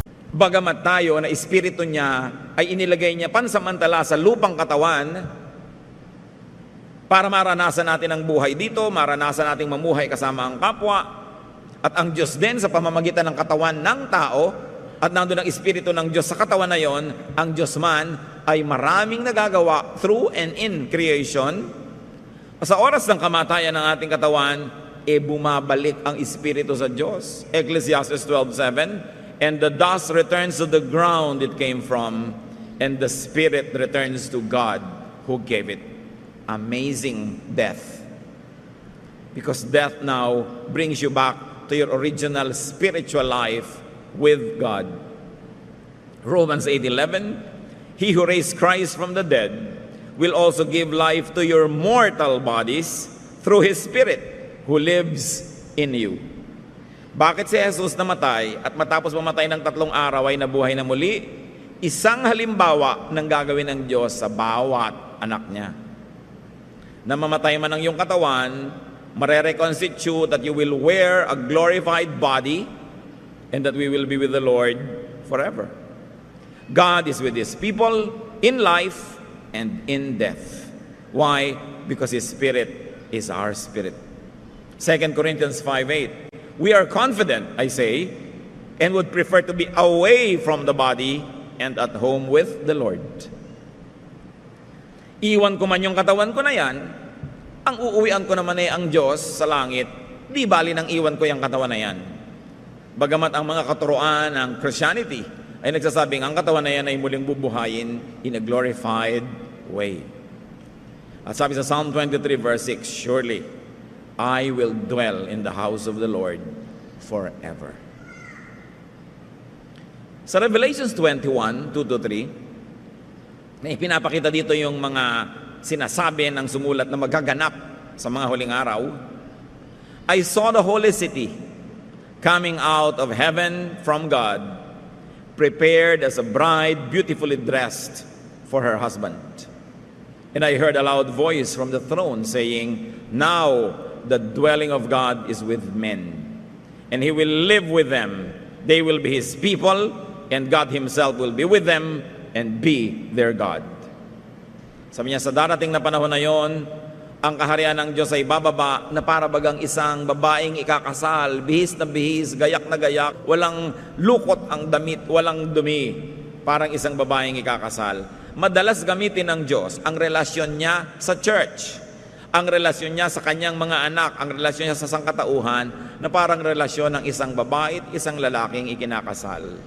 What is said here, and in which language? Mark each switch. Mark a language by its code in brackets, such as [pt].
[tl] Bagamat tayo na Espiritu niya ay inilagay niya pansamantala sa lupang katawan para maranasan natin ang buhay dito, maranasan nating mamuhay kasama ang kapwa, at ang Diyos din sa pamamagitan ng katawan ng tao, at nandun ang Espiritu ng Diyos sa katawan na yon, ang Diyos man ay maraming nagagawa [en] through and in creation. [tl] Sa oras ng kamatayan ng ating katawan, bumabalik ang Espiritu sa Diyos. [en] Ecclesiastes 12:7, and the dust returns to the ground it came from, and the spirit returns to God who gave it. Amazing death. Because death now brings you back to your original spiritual life with God. Romans 8:11, he who raised Christ from the dead will also give life to your mortal bodies through His Spirit who lives in you. [tl] Bakit si Jesus namatay at matapos mamatay ng 3 araw ay nabuhay na muli? Isang halimbawa ng gagawin ng Diyos sa bawat anak niya. Na mamatay man ang iyong katawan, [en] mare-reconstitute that you will wear a glorified body and that we will be with the Lord forever. God is with His people in life and in death. Why? Because His Spirit is our spirit. 2 Corinthians 5:8. We are confident, I say, and would prefer to be away from the body and at home with the Lord. [tl] Iwan ko man yung katawan ko na yan, ang uuwian ko naman ay ang Diyos sa langit, di bali nang iwan ko yung katawan na yan. Bagamat ang mga katuruan ng Christianity ay nagsasabing ang katawan na yan ay muling bubuhayin [en] in a glorified way. [tl] At sabi sa [en] Psalm 23 verse 6, surely I will dwell in the house of the Lord forever. [tl] Sa Revelations 21, 2-3, may pinapakita dito yung mga sinasabi ng sumulat na magaganap sa mga huling araw. [en] I saw the holy city coming out of heaven from God, prepared as a bride beautifully dressed for her husband. And I heard a loud voice from the throne saying, now the dwelling of God is with men, and He will live with them. They will be His people, and God Himself will be with them and be their God. [tl] Sabi niya, sa darating na panahon na yon, ang kaharian ng Diyos ay bababa na para bagang isang babaeng ikakasal, bihis na bihis, gayak na gayak, walang lukot ang damit, walang dumi, parang isang babaeng ikakasal. Madalas gamitin ng Diyos ang relasyon niya sa church, ang relasyon niya sa kanyang mga anak, ang relasyon niya sa sangkatauhan na parang relasyon ng isang babae at isang lalaking ikinakasal.